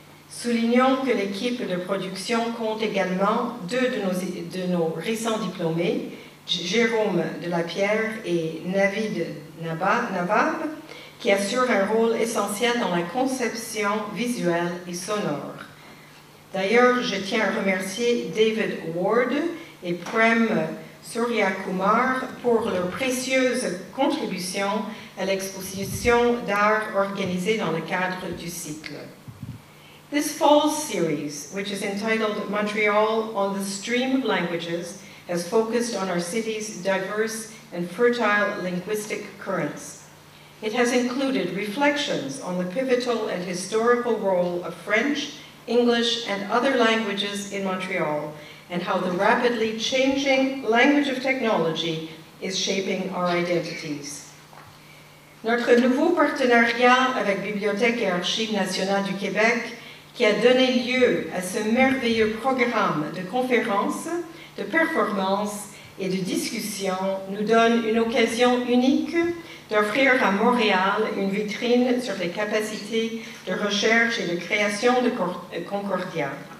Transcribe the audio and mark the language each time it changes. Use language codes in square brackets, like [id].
[fr] Soulignons que l'équipe de production compte également 2 de nos récents diplômés, Jérôme Delapierre et Navid Nabab, qui assurent un rôle essentiel dans la conception visuelle et sonore. D'ailleurs, je tiens à remercier David Ward et Prem Suryakumar pour leur précieuse contribution à l'exposition d'art organisée dans le cadre du cycle. [en] This fall series, which is entitled Montreal on the Stream of Languages, has focused on our city's diverse and fertile linguistic currents. It has included reflections on the pivotal and historical role of French, English, and other languages in Montreal, and how the rapidly changing language of technology is shaping our identities. [fr] Notre nouveau partenariat avec Bibliothèque et Archives nationales du Québec, qui a donné lieu à ce merveilleux programme de conférences, de performances et de discussions, nous donne une occasion unique d'offrir à Montréal une vitrine sur les capacités de recherche et de création de Concordia.